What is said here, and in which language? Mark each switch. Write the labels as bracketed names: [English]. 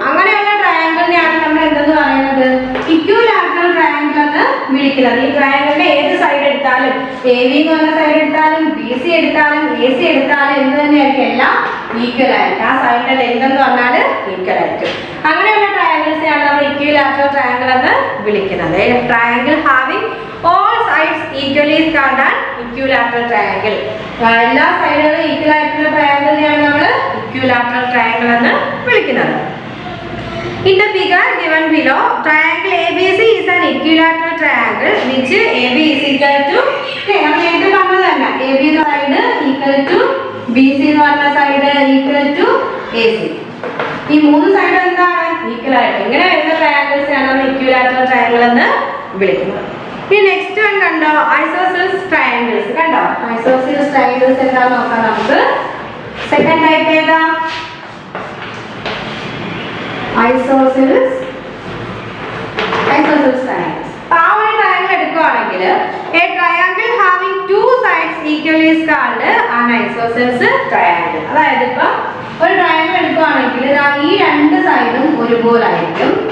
[Malayalam] അങ്ങനെയുള്ള ട്രയാങ്കിളിനെയാണ് നമ്മൾ എന്തെന്ന് പറയുന്നത്? ഇക്വിലാറ്ററൽ ട്രയാങ്കിൾ എന്ന് വിളിക്കുന്നത്. ഈ ട്രയാങ്കിളിന്റെ ഏത് സൈഡ് എടുത്താലും AB എന്ന് പറഞ്ഞ സൈഡ് എടുത്താലും BC എടുത്താലും AC എടുത്താലും എന്ത് തന്നെയായിരിക്കും? എല്ലാം ഈക്വൽ ആയിരിക്കും. ആ സൈഡിന്റെ ലെങ്ത് എന്ന് പറഞ്ഞാൽ ഈക്വൽ ആയിരിക്കും. അങ്ങനെയുള്ള ട്രയാങ്കിൾസിനെയാണ് നമ്മൾ ഇക്വിലാറ്ററൽ ട്രയാങ്കിൾ എന്ന് വിളിക്കുന്നത്. [English] Triangle having all sides equally is called an equilateral triangle. [Malayalam] എല്ലാ സൈഡുകളും ഈക്വൽ ആയിട്ടുള്ള ട്രയാങ്കിളിനെയാണ് നമ്മൾ ഇക്വിലാറ്ററൽ ട്രയാങ്കിൾ എന്ന് വിളിക്കുന്നത്. [English] In the figure given below, triangle ABC is an equilateral triangle which AB is equal to [Malayalam] നമ്മൾ നേരത്തെ പറഞ്ഞതല്ല, AB എന്ന സൈഡ് ഈക്വൽ ടു BC എന്ന് പറഞ്ഞ സൈഡ് ഈക്വൽ ടു AC. ഈ 3 സൈഡ് എന്താണ്? ഈക്വൽ ആയിട്ട്. ഇങ്ങനെ വരുന്ന ട്രയാങ്കിൾസിനെയാണ് നമ്മൾ ഇക്വിലാറ്ററൽ ട്രയാങ്കിൾ എന്ന് വിളിക്കുന്നത്. ഇനി നെക്സ്റ്റ് വൺ കണ്ടോ? Isosceles triangles. കണ്ടോ? ഐസോസെൽസ് ട്രയാങ്കിൾസ് എന്താന്ന് നോക്കാം നമുക്ക്. സെക്കൻഡ് ടൈപ്പ് ഏതാ? Isosceles triangles. ആ ഒരു ട്രയാങ്കിൾ എടുക്കുകയാണെങ്കിൽ [English] a triangle having two sides equally is called an isosceles triangle. [Malayalam] അതായത് ഇപ്പം ഒരു ട്രയാങ്കിൾ എടുക്കുകയാണെങ്കിൽ ഈ 2 സൈഡും ഒരുപോലെ ആയിരിക്കും.